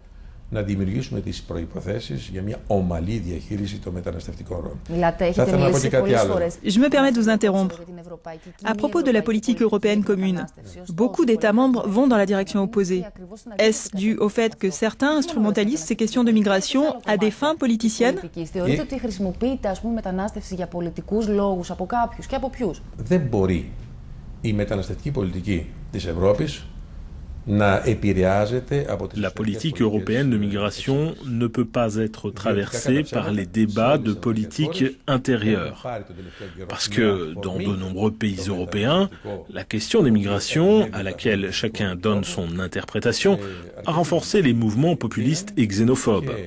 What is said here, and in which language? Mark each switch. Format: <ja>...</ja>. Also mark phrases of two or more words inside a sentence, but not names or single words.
<fr>Je me permets de vous interrompre. À propos de la politique européenne commune, beaucoup d'États membres vont dans la direction opposée. Est-ce dû au fait que certains instrumentalisent ces questions de migration à des fins politiciennes?</fr> <el>Δεν μπορεί η μεταναστευτική πολιτική της Ευρώπης.</el> <fr>La politique européenne de migration ne peut pas être traversée par les débats de politique intérieure. Parce que dans de nombreux pays européens, la question des migrations, à laquelle chacun donne son interprétation, a renforcé les mouvements populistes et xénophobes.</fr>